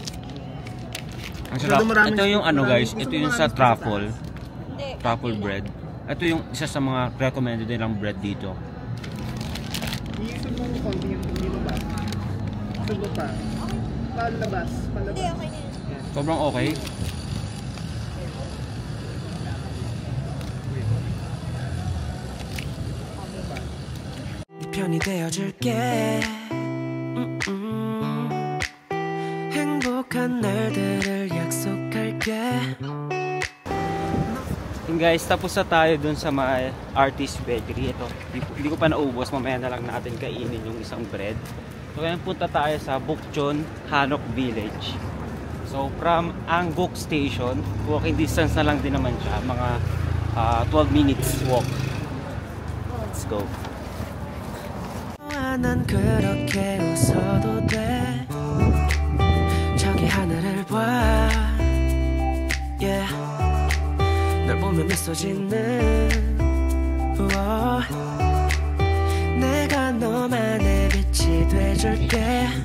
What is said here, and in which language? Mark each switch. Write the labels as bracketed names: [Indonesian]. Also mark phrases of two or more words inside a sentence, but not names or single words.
[Filipino] Ang sarap. Ito yung guys, ito yung sa [English] truffle bread. [Filipino] Ito yung isa sa mga recommended nilang bread dito. Iisip mo yung konti yung lumabas. Subo pa. Palabas. Hindi, okay na yun. Sobrang okay. [Korean] 편이 되어줄게. 행복한 날들을 약속할게. [Filipino] Guys, tapos na tayo dun sa mga Artist Bakery. Ito, hindi ko pa naubos. Mamaya na lang natin kainin yung isang bread. So, ngayon punta tayo sa Bukchon, Hanok Village. So, from Angguk Station, [English] walking distance [Filipino] na lang din naman siya. [English] Mga 12 minutes walk. Let's go. [Korean] 난 그렇게 웃어도 돼. 저기 하늘을 봐. Yeah. 널 보면 미소 짓는. 내가 너만의 빛이 돼줄게.